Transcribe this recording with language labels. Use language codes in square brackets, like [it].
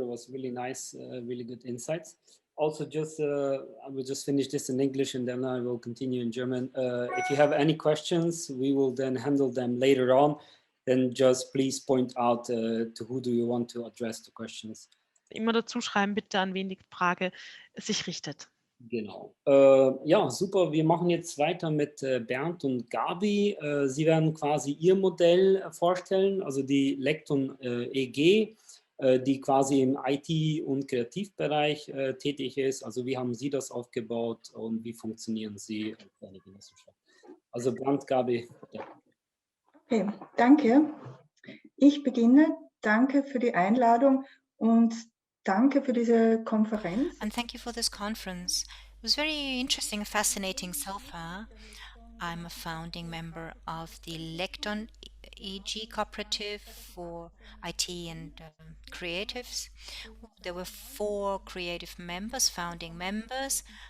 [en] It was really nice, really good insights. Also, I will just finish this in English and then I will continue in German. If you have any questions, we will then handle them later on. Then just please point out to who do you want to address the questions. [de] Immer dazu schreiben, bitte, an wen die Frage sich richtet. Genau. Ja, super. Wir machen jetzt weiter mit Bernd und Gabi. Sie werden quasi Ihr Modell vorstellen, also die Lekton EG, die quasi im IT- und Kreativbereich tätig ist. Also wie haben Sie das aufgebaut und wie funktionieren Sie als eine Genossenschaft? Also Bernd, Gabi. Ja. Okay, danke. Ich beginne. Danke für die Einladung und danke für diese Konferenz. [en] And thank you for this conference. It was very interesting and fascinating so far. I'm a founding member of the Lekton EG Cooperative for IT and creatives. There were 4 creative members, founding members.